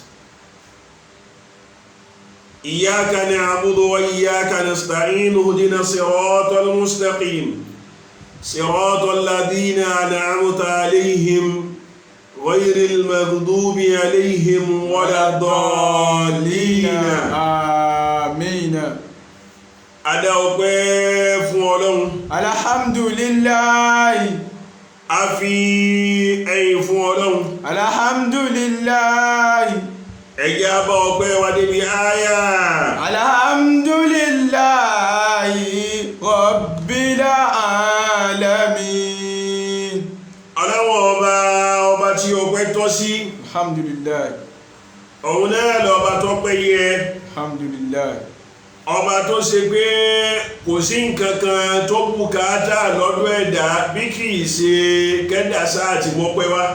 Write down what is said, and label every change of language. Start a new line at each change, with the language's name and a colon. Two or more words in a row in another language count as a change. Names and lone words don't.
Arabic: إياك نعبد وإياك نستعين اهدنا الصراط المستقيم صراط الذين أنعمت عليهم غير المغضوب عليهم ولا الضالين. آمين.
Yoruba: adá ọpẹ́ fún Ọlọ́run. alhamdulillahi. A fi ẹ̀yìn fún Ọlọ́run. alhamdulillahi. Ẹ jẹ́ á bá ọpẹ́ wa débi áyà.
Arabic: الحمد لله رب العالمين.
Yoruba: Ọlọ́run ọba tí ọpẹ́ tọ́ sí. alhamdulillahi. Òun náà lọ́ba tọ́pẹ́ yẹ. alhamdulillahi. Ọba tó ṣe pé kò sí nǹkan kan tó bùkátà lọ́dọ̀ ẹ̀dá bí kì í ṣe kẹ́dà sáà tí wọ́n pẹ́ wá.